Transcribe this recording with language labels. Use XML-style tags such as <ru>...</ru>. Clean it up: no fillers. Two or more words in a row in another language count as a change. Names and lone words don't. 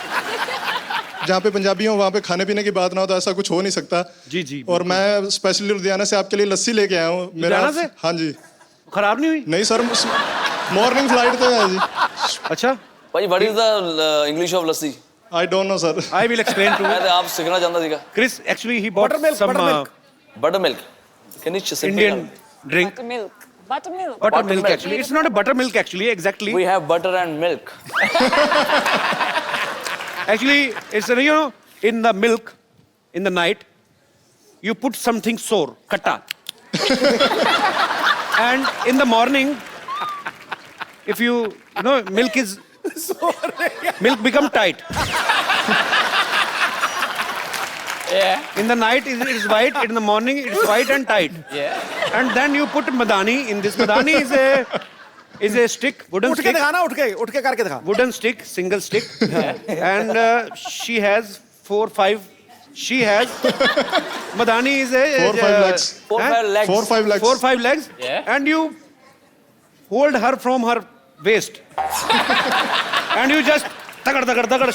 <hi>जहाँ पे पंजाबी हो वहाँ पे खाने पीने की बात ना हो तो ऐसा कुछ हो नहीं सकता। जी जी। और मैं स्पेशली लुधियाना से आपके लिए लस्सी लेके आया हूँ। लुधियाना से? हाँ जी। खराब नहीं हुई? नहीं सर,</hi> <en>morning flight</en> <hi>तो है जी। अच्छा भाई,</hi> <en>what is the English of lassi? I don't know sir. I will explain to</en> <hi>मैं तो आप सीखना चाहता सीखा।</hi> <en>Chris, actually he bought some buttermilk. Can you just Indian drink. Buttermilk. Buttermilk actually. It's not a buttermilk actually, exactly. We have butter and milk. Actually, it's you know, in the milk, in the night, you put something sour, katta. And in the morning, if you know, milk become tight. Yeah. In the night it is white, in the morning it is white and tight. Yeah. And then you put madani in this. Madani is a is a stick, wooden</en> <hi>उठ के</hi> <en>stick.</en> <hi>दिखाना, उठ के करके दिखा.</hi> <en>Wooden stick, single stick, and she has 4-5. She has. Madani is a 4-5 legs. 4-5 legs. 4-5 legs. 4-5 legs. Yeah. And you hold her from her waist, and you just tagad.</en>